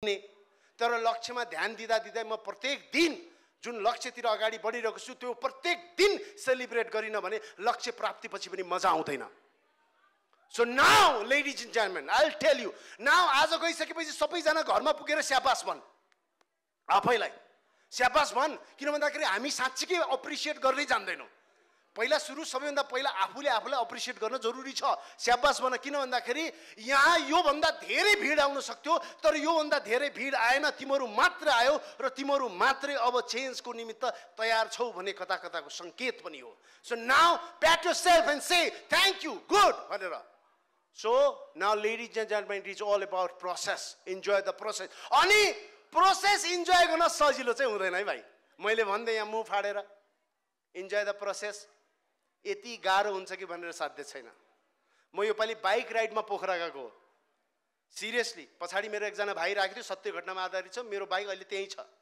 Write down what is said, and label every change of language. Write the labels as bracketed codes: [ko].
[ne] तर लक्ष्यमा ध्यान दिँदा दिँदै म प्रत्येक दिन जुन लक्ष्यतिर अगाडि बढिरहेको छु त्यो प्रत्येक दिन सेलिब्रेट गरिन भने लक्ष्य प्राप्तिपछि पनि मजा आउँदैन. [en] So now, ladies and gentlemen, I'll tell you, now [ne] आज गइसकेपछि सबैजना घरमा पुगेर स्याबास भन्. आफैलाई स्याबास भन्, किन भन्दाखेरि हामी साँच्चै अप्रिसिएट गर्दै जान्दैनौँ. पहिला सुरु सबैभन्दा पहिला आफूले आफूलाई अप्रिसिएट गर्न जरुरी छ. स्याबास भन, किन भन्दाखेरि यहाँ योभन्दा धेरै भिड आउन सक्थ्यो, तर योभन्दा धेरै भिड आएन, तिमीहरू मात्र आयो र तिमीहरू मात्रै अब चेन्जको निमित्त तयार छौ भन्ने कता कताको संकेत पनि हो. [en] So now pat yourself and say thank you, good [ne] भनेर. [en] So now ladies and gentlemen, it is all about process. Enjoy the process. [ne] अनि प्रोसेस इन्जोय गर्न सजिलो चाहिँ हुँदैन है भाइ. मैले भन्दै यहाँ मुख फाडेर [en] enjoy the process [ne] यति गाह्रो हुन्छ कि भनेर साध्य छैन. म यो पालि बाइक राइडमा पोखरा गएको हो. सिरियसली पछाडि मेरो एकजना भाइ राखेको थियो, सत्य घटनामा आधारित छ. मेरो बाइक अहिले त्यहीँ छ.